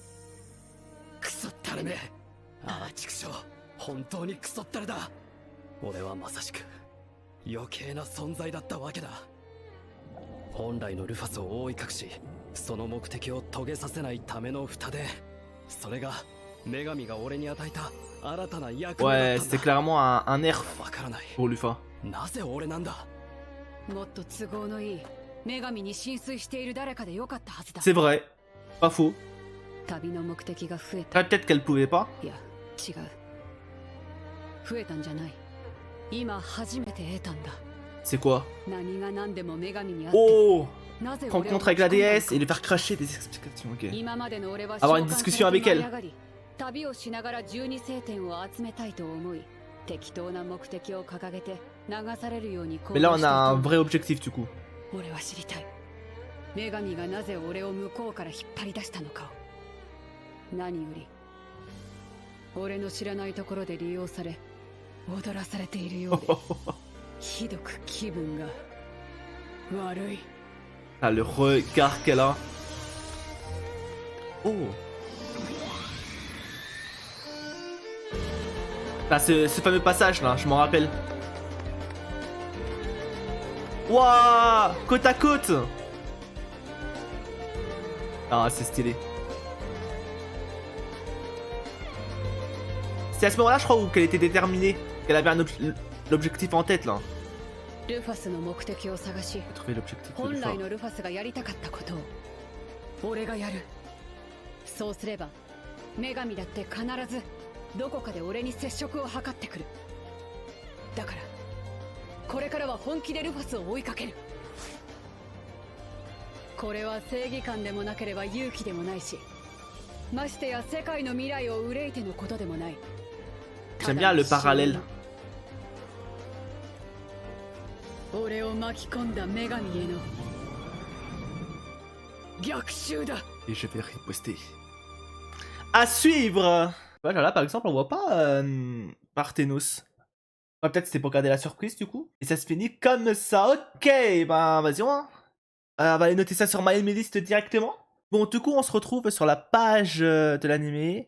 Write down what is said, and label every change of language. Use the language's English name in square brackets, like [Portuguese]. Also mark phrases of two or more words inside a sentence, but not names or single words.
[Japanese] クソったれめああ畜生本当にクソったれだ俺はまさしく余計な存在だったわけだ本来のルファスを覆い隠しその目的を遂げさせないための蓋でそれが女神が俺に与えた新たな役目だ [French] Ouais, [Japanese] ったん [French] c'était [Japanese] だ [French] clairement un nerf [Japanese] わからない [French] pour Lufa. [Japanese] なぜ俺なんだもっと都合のいい女神に浸水している誰かでよかったはずだ [French] C'est vrai. Pas faux. [Japanese] 旅の目的が増えた [French] Peut-être qu'elle pouvait pas. [Japanese] いや違う増えたんじゃない今初めて得たんだ [French] C'est quoi? [Japanese] 何が何でも女神に会って [French] Oh! [Japanese] なぜ俺を [French] Rencontre avec la [Japanese] 巻き込んだの [French] déesse [Japanese] か [French] et lui faire cracher des explications, ok. [Japanese] 今までの俺は [French] Avoir une discussion avec elle [Japanese] 召喚されて舞い上がり旅をしながら12聖典を集めたいと思い適当な目的を掲げて流されるように行 [French] Mais [Japanese] 動 [French] là, [Japanese] し [French] on [Japanese] てい [French] a [Japanese] た [French] un [Japanese] んだ [French] vrai objectif du coup. [Japanese] 俺は知りたい女神がなぜ俺を向こうから引っ張り出したのかを何より俺の知らないところで利用され踊らされているようでひどく気分が悪い [French] Ah, le regard qu'elle a. Oh! Ah, ce fameux passage là, je m'en rappelle. Waouh! Côte à côte! Ah, c'est stylé. C'est à ce moment-là, je crois, où qu'elle était déterminée. Qu'elle avait l'objectif en tête là. [Japanese] ルファスの目的を探し [French] Trouver l'objectif de [Japanese] 本 [French] Lufa. [Japanese] 来のルファスがやりたかったことを俺がやるそうすれば女神だって必ずどこかで俺に接触を図ってくるだからこれからは本気でルファスを追いかけるこれは正義感でもなければ勇気でもないしましてや世界の未来を憂いてのことでもない [French] J'aime bien le parallèle. [Japanese] 俺を巻き込んだ女神への逆襲だ [French] Et je vais riposter. À suivre! Voilà, là par exemple, on voit pas Parthénos. Ouais, peut-être c'était pour garder la surprise du coup. Et ça se finit comme ça. Ok, ben vas-y, on va aller noter ça sur My Anime List directement. Bon, du coup, on se retrouve sur la page de l'animé.